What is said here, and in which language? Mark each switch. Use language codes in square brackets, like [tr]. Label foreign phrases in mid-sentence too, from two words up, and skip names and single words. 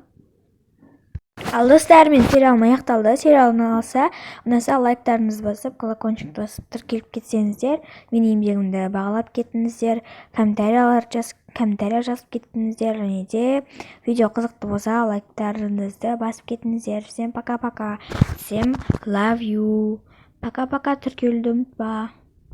[kk] Ал достар, мен сериалым аяқталды. Сериалым ұнаса лайктарыңызды басып, колокольчикті басып тіркеліп кетсеңіздер, менің еңбегімді бағалап кеттіңіздер, комментария жазып кеттіңіздер, және де видео қызықты болса лайктарыңызды басып кеттіңіздер. [ru] Всем пока-пока. Всем [en] love you. [kk] Пока-пока, тіркелуді ұмытпа.